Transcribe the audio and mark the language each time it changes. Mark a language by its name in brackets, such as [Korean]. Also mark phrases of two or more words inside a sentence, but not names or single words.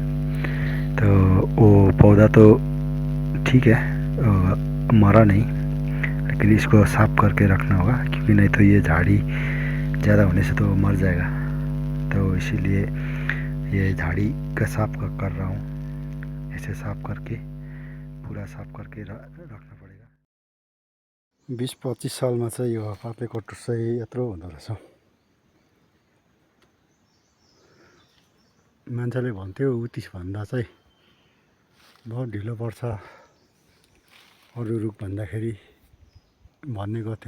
[Hindi] तो वो पौधा तो ठीक है, मरा नहीं, लेकिन इसको साफ़ करके रखना होगा, क्योंकि नहीं तो ये झाड़ी ज़्यादा होने से तो मर जाएगा। तो इसीलिए ये झाड़ी का साफ कर रहा हूँ। ऐसे साफ करके पूरा साफ करके रखना पड़ेगा। [Nepali] 20-25 सालमा चाहिँ यो पातले कटुस चाहिँ यत्रो हुँदो रहेछ। मान्छेले भन्थ्यो उत्तिस भन्दा चाहिँ बहुत ढिलो पर्छ अरू रुख भन्दाखेरि भन्ने गर्थ्यो।